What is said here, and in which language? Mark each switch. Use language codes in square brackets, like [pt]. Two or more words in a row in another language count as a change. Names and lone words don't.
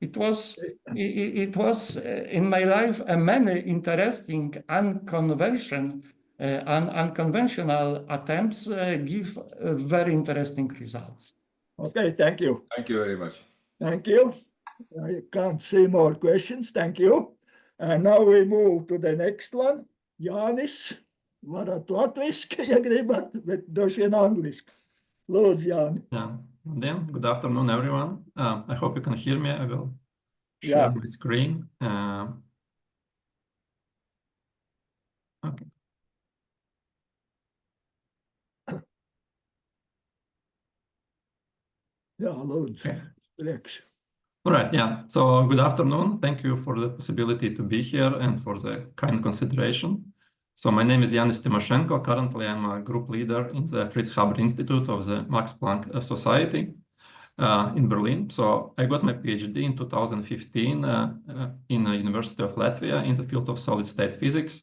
[en] It was in my life many interesting unconventional attempts give very interesting results. Okay, thank you. Thank you very much. Thank you. I can't see more questions. Thank you. And now we move to the next one. [lv] Jānis, varat latviski, ja gribat, bet droši vien angliski. Lūdzu, Jāni. [en] Yeah. Then, good afternoon, everyone. I hope you can hear me. I will share my screen. Okay. [lv] Jā, lūdzu. [en] Okay. [lv] Priekš. [en] All right, yeah. So good afternoon. Thank you for the possibility to be here and for the kind consideration. So my name is Jānis Timoshenko. Currently, I'm a group leader in the Fritz Haber Institute of the Max Planck Society in Berlin. So I got my PhD in 2015 in the University of Latvia in the field of solid-state physics.